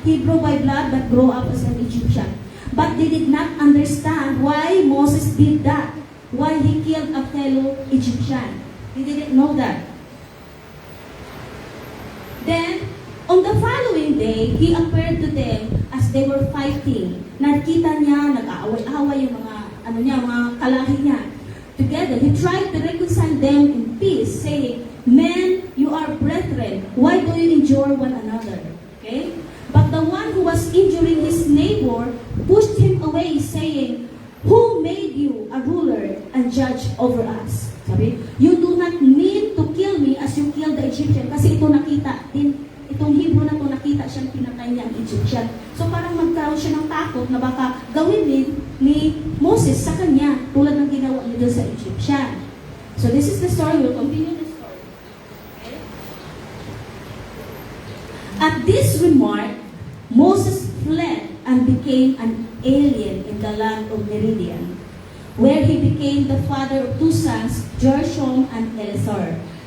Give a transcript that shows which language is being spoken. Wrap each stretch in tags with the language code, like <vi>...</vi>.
<en>Hebrew by blood but grow up as an Egyptian. But they did not understand why Moses did that. Why he killed a fellow Egyptian. They didn't know that. Then, on the following day, he appeared to them as they were fighting.</en> <tl>Nakita niya, nag-aaway-away yung mga kalahi niya.</tl> <en>Together, he tried to reconcile them in peace, saying, "Men, you are brethren. Why do you injure one another?" Okay? But the one who was injuring his neighbor pushed him away, saying, "Who made you a ruler and judge over us?"</en> <tl>Sabi,</tl> <en>"You do not mean to kill me as you killed the Egyptian."</en> <tl>Kasi itong Hebrew na to, nakita siyang pinatay niya ang Egyptian. So parang magkaroon siya ng takot na baka gawin ni Moses sa kanya, tulad ng ginawa niya sa Egyptian.</tl> <en>So this is the story. We'll continue the story. Okay? At this remark, Moses fled and became an alien in the land of Meridian, where he became the father of two sons, Gershom and Eleazar.</en>